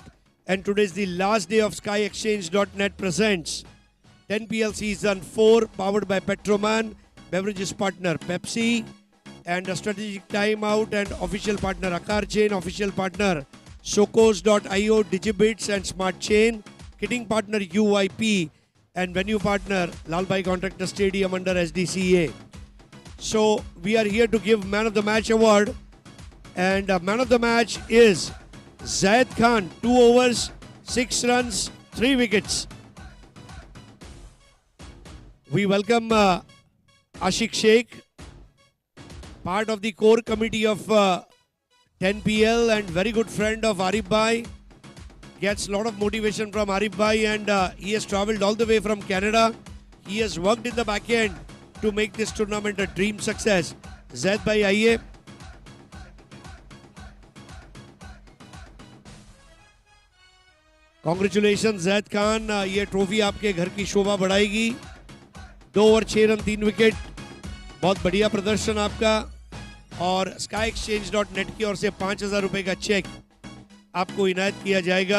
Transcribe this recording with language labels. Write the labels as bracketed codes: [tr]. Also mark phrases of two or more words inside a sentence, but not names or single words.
[en] And today is the last day of SkyExchange.net presents 10PL Season 4, powered by Petroman, beverages partner Pepsi, and a strategic timeout and official partner Akar Chain, official partner Shokos.io, Digibits and Smart Chain, kitting partner UYP, and venue partner Lalbhai Contractor Stadium under SDCA. So we are here to give Man of the Match award, and Man of the Match is Zaid Khan, 2 overs, 6 runs, 3 wickets. We welcome Ashik Sheikh, part of the core committee of 10PL and very good friend of Arif Bhai. gets a lot of motivation from Arif Bhai, and he has traveled all the way from Canada. He has worked in the back end to make this tournament a dream success. [hi] Zaid Bhai, आइए. Congratulations Zaid Khan, ये ट्रॉफी आपके घर की शोभा बढ़ाएगी. 2 ओवर 6 रन 3 विकेट, बहुत बढ़िया प्रदर्शन आपका. और skyexchange.net की ओर से 5,000 रुपए का चेक आपको इनायत किया जाएगा.